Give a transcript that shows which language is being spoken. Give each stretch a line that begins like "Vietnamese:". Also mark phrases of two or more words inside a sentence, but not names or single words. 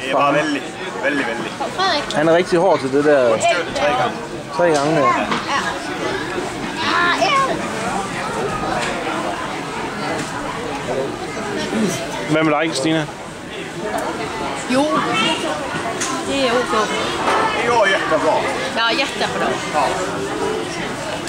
Danish: Det er bare vældig. Frederik. Han er rigtig hård til det der. Styrtet 3 gange. 3 gange, ja. Hvad med dig, Stina? Jo.
Swedish: Det är OK. Det går jättebra. Ja, jättebra.